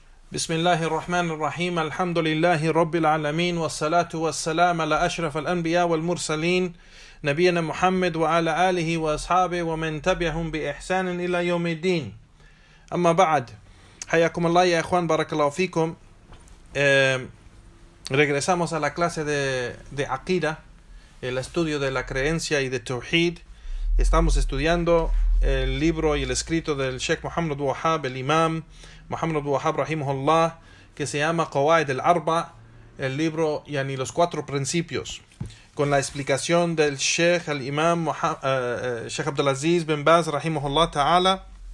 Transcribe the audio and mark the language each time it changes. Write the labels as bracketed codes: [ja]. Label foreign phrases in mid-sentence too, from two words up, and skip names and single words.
[ar] بسم الله الرحمن الرحيم الحمد لله رب العالمين والصلاة والسلام على أشرف الأنبياء والمرسلين نبينا محمد وعلى آله وأصحابه ومن تبعهم بإحسان إلى يوم الدين أما بعد حياكم الله يا إخوان بارك الله فيكم. [es] Regresamos a la clase de Aqida, el estudio de la creencia y de Tawhid. Estamos estudiando el libro y el escrito del Sheikh Muhammad Wahhab, el Imam Muhammad Wahhab rahimahullah, que se llama Qawaid al-Arba, el libro yani los cuatro principios, con la explicación del Sheikh el Imam Sheikh Abdulaziz bin Baz [ar] رحمه الله تعالى.